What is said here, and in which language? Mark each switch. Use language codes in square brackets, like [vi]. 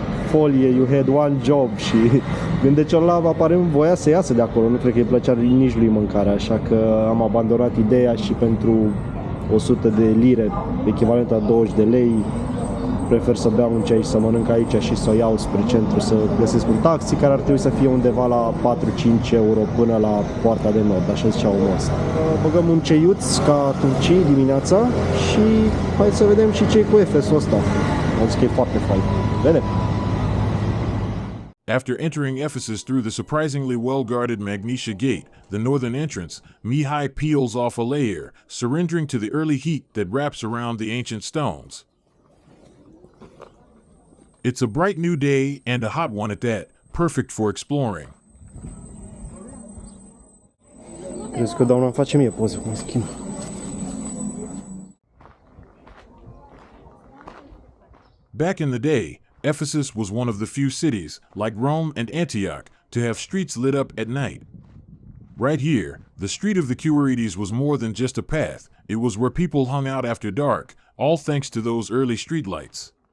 [ro] Folie, [en] you had one job, [ro] și gândecelul ăla aparent voia să iasă de acolo, nu cred că îi plăcea nici lui mâncarea, așa că am abandonat ideea și pentru 100 de lire, echivalent la 20 de lei, prefer să beau un ceai și să mănânc aici și să o iau spre centru, să găsesc un taxi care ar trebui să fie undeva la 4-5 euro până la poarta de nord, așa zicea omul ăsta. Băgăm un ceiuț ca turcii dimineața și hai să vedem și ce-i cu Ephesul ăsta. Am zis că e foarte fain. Vedem! [en] After entering Ephesus through the surprisingly well-guarded Magnesia Gate, the northern entrance, Mihai peels off a layer, surrendering to the early heat that wraps around the ancient stones. It's a bright new day, and a hot one at that, perfect for exploring. [ro] Crezi că doamna îmi face mie poze cum schimb. [en] Back in the day, Ephesus was one of the few cities, like Rome and Antioch, to have streets lit up at night. Right here, the street of the Quirites was more than just a path. It was where people hung out after dark, all thanks to those early streetlights.